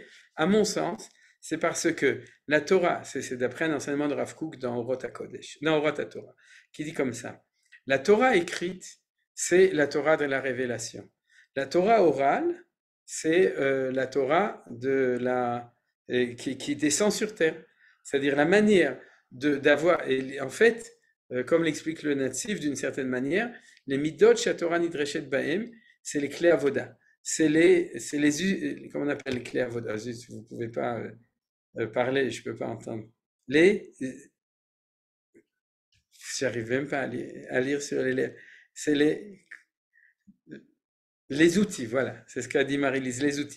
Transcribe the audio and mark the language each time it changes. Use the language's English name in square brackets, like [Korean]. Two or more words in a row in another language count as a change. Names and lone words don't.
[French] À mon sens, c'est parce que la Torah, c'est d'après un enseignement de Rav Kook dans Orot HaKodesh, dans Orot HaTorah, qui dit comme ça: la Torah écrite, c'est la Torah de la révélation. La Torah orale, c'est la Torah qui descend sur terre. C'est-à-dire la manière d'avoir, et en fait, comme l'explique le Natsif d'une certaine manière, les [Hebrew] מידות שהתורה נדרשת בהם, [French] c'est les clés avoda. Comment on appelle les clés avoda? Vous ne pouvez pas parler, je ne peux pas entendre. J'arrive même pas à lire sur les lèvres. C'est les outils, voilà, c'est ce qu'a dit Marie-Lise, les outils.